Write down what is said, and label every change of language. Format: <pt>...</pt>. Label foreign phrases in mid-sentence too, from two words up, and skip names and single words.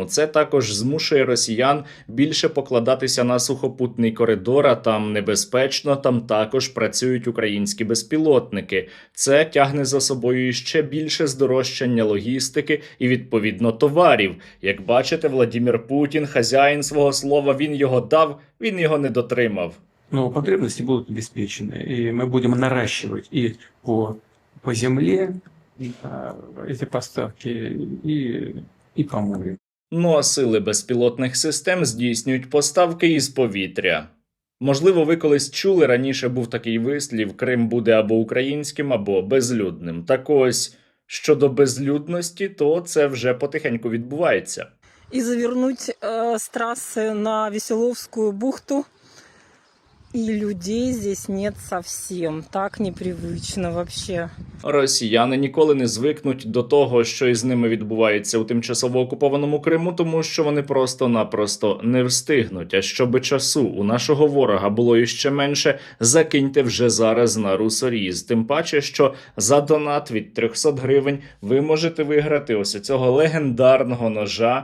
<uk>Це також змушує росіян більше покладатися на сухопутний коридор, а там небезпечно, там також працюють українські безпілотники. Це тягне за собою ще більше здорожчання логістики і, відповідно, товарів. Як бачите, Владимир Путін, хазяїн свого слова, він його дав, він його не дотримав.</uk> <ru>Но потребности будут обеспечены, и мы будем наращивать и по земле эти поставки, и по морю.</ru> <uk>Ну а сили безпілотних систем здійснюють поставки із повітря. Можливо, ви колись чули, раніше був такий вислів: Крим буде або українським, або безлюдним. Так ось, щодо безлюдності, то це вже потихеньку відбувається. І завернуть з траси на Веселовську бухту.</uk> <ru>И людей здесь нет совсем. Так непривычно вообще.</ru> <uk>Росіяни ніколи не звикнуть до того, що із ними відбувається у тимчасово окупованому Криму, тому що вони просто-напросто не встигнуть. А щоби часу у нашого ворога було іще менше, закиньте вже зараз на русоріз. Тим паче, що за донат від 300 гривень ви можете виграти ось цього легендарного ножа.</uk>